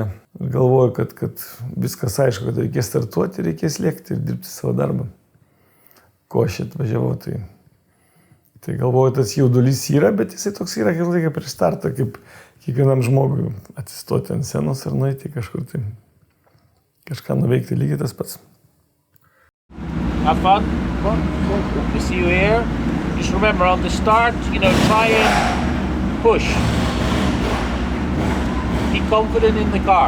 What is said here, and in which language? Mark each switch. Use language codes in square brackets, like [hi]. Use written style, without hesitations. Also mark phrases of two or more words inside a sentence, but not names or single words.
[lt] Galvoju, kad viskas aišku, kad reikės startuoti, reikės lėkti ir dirbti savo darbą. Ko aš atvažiavau, tai galvoju, tas jaudulys yra, bet jisai toks yra, kaip laiką prieš startą, kaip kiekvienam žmogui atsistoti ant scenos ir nueiti kažkur tai kažką nuveikti lygiai tas pats. [en] Have fun. We see you here. Just remember on the start, try and push. Be confident in the car.